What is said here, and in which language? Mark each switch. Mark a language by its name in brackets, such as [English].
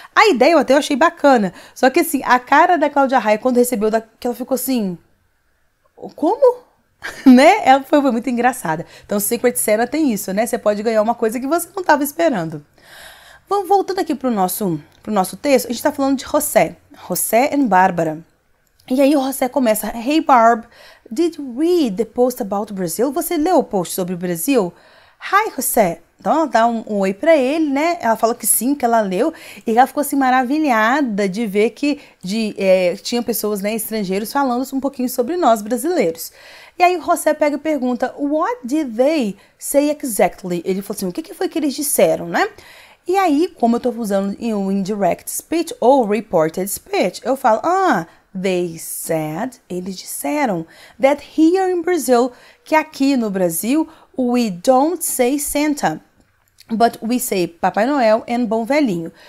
[Portuguese] A ideia eu achei bacana, só que assim, a cara da Cláudia Raia quando recebeu, que ela ficou assim, como? Ela foi muito engraçada. Então, Secret Santa tem isso, Você pode ganhar uma coisa que você não estava esperando. Vamos voltando aqui pro nosso texto, a gente tá falando de José e Bárbara. E aí o José começa, [English] Hey Barb, did you read the post about Brazil? [Portuguese] Você leu o post sobre o Brasil? Hi, José. Então ela dá um oi pra ele, né? Ela fala que sim, que ela leu. E ela ficou assim maravilhada de ver que tinha pessoas, né, estrangeiros falando um pouquinho sobre nós brasileiros. E aí o José pega e pergunta, [English] What did they say exactly? [Portuguese] Ele falou assim, o que foi que eles disseram, né? E aí, como eu tô usando em um indirect speech ou reported speech, eu falo, [English] they said, [Portuguese] eles disseram, [English] that here in Brazil, [Portuguese] que aqui no Brasil, [English] we don't say Santa, but we say Papai Noel and Bom Velhinho.